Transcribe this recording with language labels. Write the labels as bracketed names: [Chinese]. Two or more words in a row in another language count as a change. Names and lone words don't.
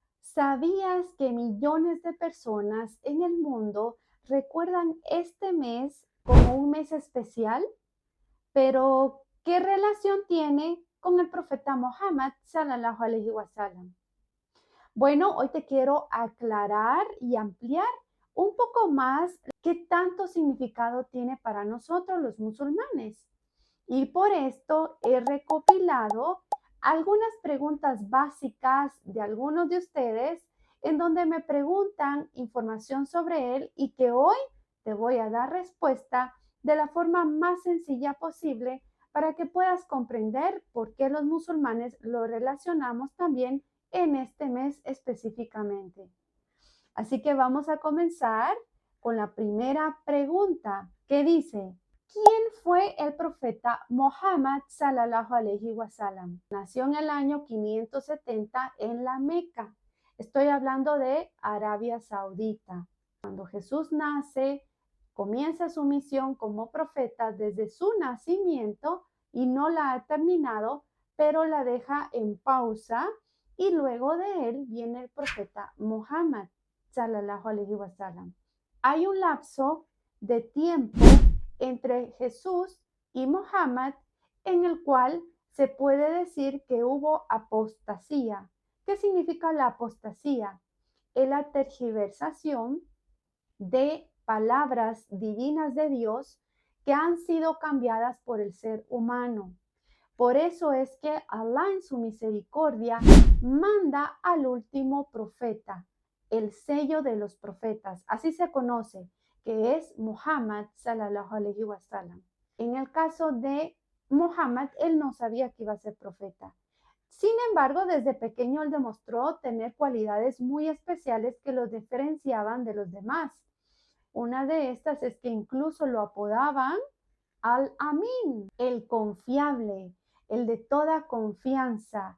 [Spanish] ¿Sabías que millones de personas en el mundo recuerdan este mes como un mes especial? Pero, ¿qué relación tiene con el profeta Muhammad [Arabic] صلى الله عليه وسلم? [Spanish] Bueno, hoy te quiero aclarar y ampliar un poco más qué tanto significado tiene para nosotros los musulmanes. Y por esto he recopilado algunas preguntas básicas de algunos de ustedes en donde me preguntan información sobre él y que hoy te voy a dar respuesta de la forma más sencilla posible para que puedas comprender por qué los musulmanes lo relacionamos también en este mes específicamente. Así que vamos a comenzar con la primera pregunta que dice, ¿quién fue el profeta Muhammad [Arabic] صلى الله عليه وسلم? [Spanish] Nació en el año 570 en la Meca. Estoy hablando de Arabia Saudita. Cuando Jesús nace, comienza su misión como profeta desde su nacimiento y no la ha terminado, pero la deja en pausa y luego de él viene el profeta Muhammad [Arabic] صلى الله عليه وسلم. [Spanish] Hay un lapso de tiempo entre Jesús y Muhammad en el cual se puede decir que hubo apostasía. ¿Qué significa la apostasía? Es la tergiversación de palabras divinas de Dios que han sido cambiadas por el ser humano. Por eso es que Allah en su misericordia manda al último profeta, el sello de los profetas, así se conoce, que es Muhammad [Arabic] صلى الله عليه وسلم. [Spanish] En el caso de Muhammad, él no sabía que iba a ser profeta. Sin embargo, desde pequeño él demostró tener cualidades muy especiales que lo diferenciaban de los demás. Una de estas es que incluso lo apodaban Al-Amin, el confiable, el de toda confianza.